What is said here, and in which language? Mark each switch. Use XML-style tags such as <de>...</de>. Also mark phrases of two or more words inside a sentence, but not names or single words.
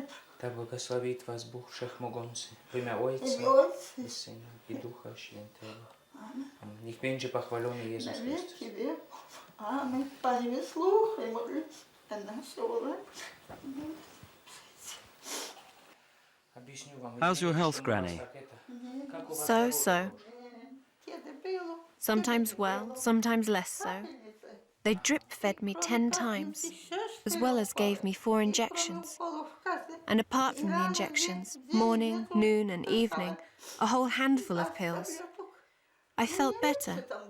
<ru>Да благословит вас Бог</ru> <pl>Wszechmogący, w imię Ojca W imię Ojca. i Syna i Ducha Świętego. Amen. Niech będzie pochwalony Jezus Na Chrystus. wieki wieków. Amen. Panie, wysłuchaj modlitwy nasze wolę.</pl> <ru>Объясню вам.</ru> <en>How's your health, Granny?</en> <ru>Как у вас So.</ru> <pl>Kiedy było?</pl> <en>Sometimes well, sometimes less so. They drip-fed me 10 times, as well as gave me 4 injections. And apart from the injections, morning, noon and evening, a whole handful of pills. I felt better.</en>